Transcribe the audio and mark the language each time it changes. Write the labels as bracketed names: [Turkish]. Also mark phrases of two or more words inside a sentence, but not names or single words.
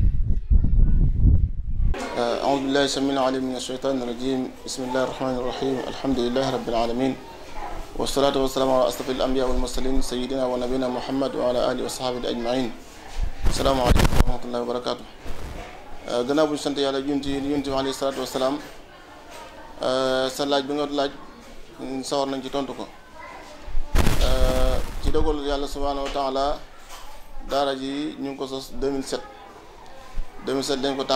[Arabic] أعوذ بالله السميع العليم من الشيطان الرجيم. بسم الله الرحمن الرحيم. الحمد لله رب العالمين والصلاة والسلام على أشرف الأنبياء والمرسلين سيدنا ونبينا محمد وعلى آله وصحبه أجمعين. السلام عليكم ورحمة الله وبركاته. [Wolof] gannaaw bu ñu sant yàlla yonent bi [Arabic] عليه الصلاة والسلام [Wolof] sa laaj bi nga laaj sawar nañ ci tontu ko ci dogal yàlla [Arabic] سبحانه وتعالى [Wolof] daara ji ñu ngi ko sos 2007 dañ ko